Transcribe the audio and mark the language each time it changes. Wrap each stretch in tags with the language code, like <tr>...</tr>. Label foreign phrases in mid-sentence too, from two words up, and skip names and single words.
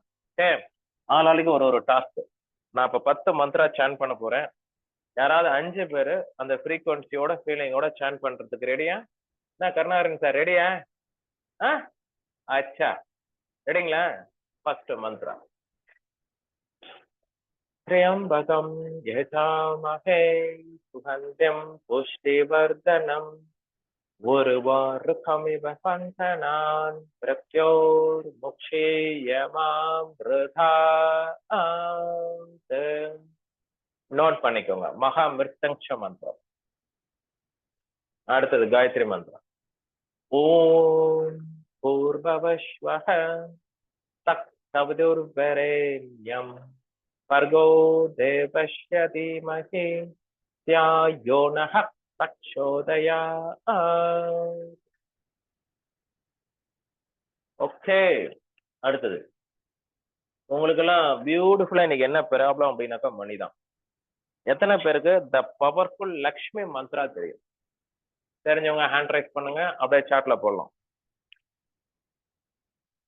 <ta>ஆளாளுக்கு ஒரு ஒரு டாஸ்க். நான் இப்ப 10 மந்த்ரா சான் பண்ண போறேன். யாராவது 5 பேரு அந்த ஃப்ரீக்வன்சியோட ஃபீலிங்கோட சான் பண்றதுக்கு ரெடியா? நான் கருணாகரன் சார் ரெடியா? அச்சா ரெடிங்களா? ஃபர்ஸ்ட் மந்த்ரா.</ta> <sa>त्र्यम्बकं यजामहे सुगन्धिं पुष्टिवर्धनम् उर्वारुकमिव बन्धनान् मृत्योर्मुक्षीयमामृता.</sa> <ta>நோட் பண்ணிக்கோங்க. மகா மிருத்தங்ஷ மந்திரம். அடுத்தது காயத்ரி மந்திரம்.</ta> <sa>ॐ पूर्ववस्वह तत्सवितुर्वरेण्यम् भर्गो देवस्य धीमहि धियो नः प्रचोदयात्.</sa> <ta>ஓகே. அடுத்தது உங்களுக்கு எல்லாம் பியூட்டிஃபுல்லா இன்னைக்கு என்ன ப்ராப்ளம் அப்படின்னாக்கா மணி தான். எத்தனை பேருக்கு</ta> <en>the powerful Lakshmi mantra</en> <ta>தெரியும்? தெரிஞ்சவங்க</ta> <en>hand raise</en> <ta>பண்ணுங்க, அப்படியே சாட்ல போடலாம்.</ta>